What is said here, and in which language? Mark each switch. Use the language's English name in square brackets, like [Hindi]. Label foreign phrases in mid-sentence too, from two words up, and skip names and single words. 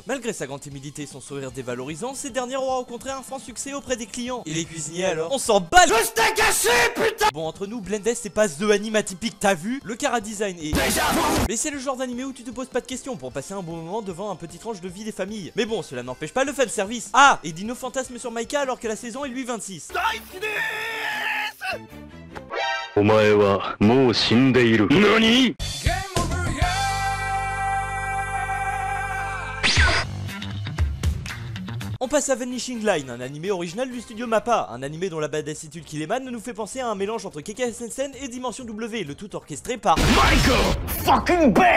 [French] Malgré sa grande timidité et son sourire dévalorisant, cette dernière aura au contraire un franc succès auprès des clients. Et les cuisiniers alors? On s'en bat le steak haché, putain! Bon, entre nous, Blended c'est pas [English] The Anime [French] atypique, t'as vu? Le chara-design est... Mais c'est le genre d'animé où tu te poses pas de questions pour passer un bon moment devant un petit tranche de vie des familles. Mais bon, cela n'empêche pas le fanservice. Ah! Et Dino fantasme sur Maika alors que la saison est lui 26. [Japanese] お前はもう死んでいる。何？ [French] On passe à Vanishing Line, un animé original du studio Mappa, un animé dont la badassitude qu'il émane nous fait penser à un mélange entre Kekai Sensen et Dimension W, le tout orchestré par [English] Michael fucking Bay.